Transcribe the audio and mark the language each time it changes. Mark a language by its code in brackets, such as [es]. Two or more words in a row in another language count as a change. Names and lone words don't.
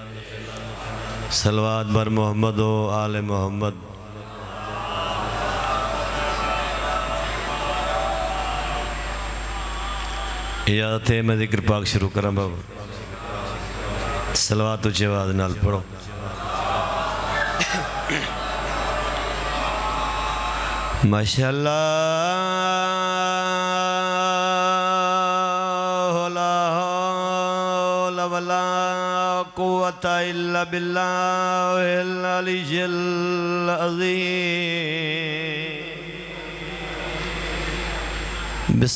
[fa] صلوات بر محمد و آل محمد. [pa] ਇਜਾਜ਼ਤ ਹੈ ਮੈਂ ਜ਼ਿਕਰ ਪਾਕ ਸ਼ੁਰੂ ਕਰਾ ਬਾਬਾ। ਸਲਵਾਤ ਉੱਚੀ ਆਵਾਜ਼ ਨਾਲ ਪੜ੍ਹੋ। [ar] ما شاء الله لا حول ولا قوة إلا بالله العلي العظيم.